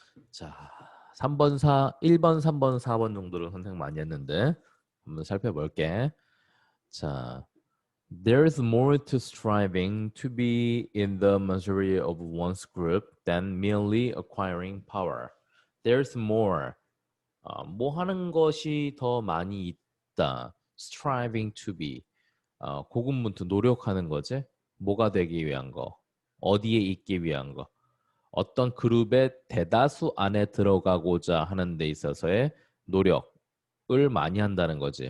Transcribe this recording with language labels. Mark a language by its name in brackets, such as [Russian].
[Korean] 자, 1번, 3번, 4번 정도를 선택 많이 했는데 한번 살펴볼게. [English] 자, there's more to striving to be in the majority of one's group than merely acquiring power. There's more. [Korean] 뭐 하는 것이 더 많이 있다. [English] striving to be. [Korean] 고군분투 노력하는 거지. 뭐가 되기 위한 거. 어디에 있기 위한 거. 어떤 그룹의 대다수 안에 들어가고자 하는 데 있어서의 노력을 많이 한다는 거지.